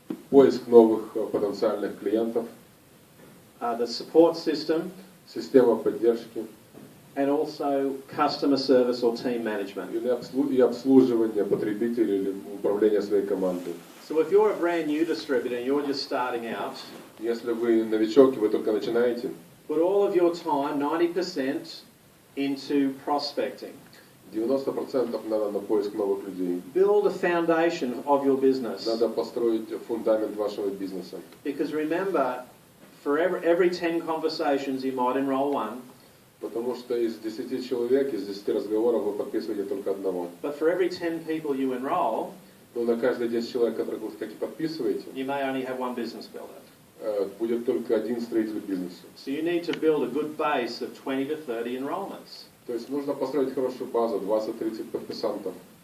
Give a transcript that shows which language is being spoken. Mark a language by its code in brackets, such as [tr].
[ru] Поиск новых потенциальных клиентов, [en] the support system, [ru] система поддержки [en] and also customer service or team management. [ru] и обслуживание потребителей или управление своей командой. [en] So if you're a brand new distributor and you're just starting out, [ru] Если вы новичок и вы только начинаете, [en] put all of your time, 90%, into prospecting. [ru] 90% надо на поиск новых людей. [en] Build a foundation of your business. [ru] Надо построить фундамент вашего бизнеса. [en] Because remember, for every 10 conversations you might enroll one, [ru] Потому что из 10 человек, из 10 разговоров вы подписываете только одного. [en] but for every 10 people you enroll, [ru] Но на каждые 10 человек, которых вы подписываете, [en] you may only have one business builder. [ru] Будет только один строитель бизнеса. [en] So you need to build a good base of 20 to 30 enrollments. [ru] То есть нужно построить хорошую базу, 20-30 подписантов.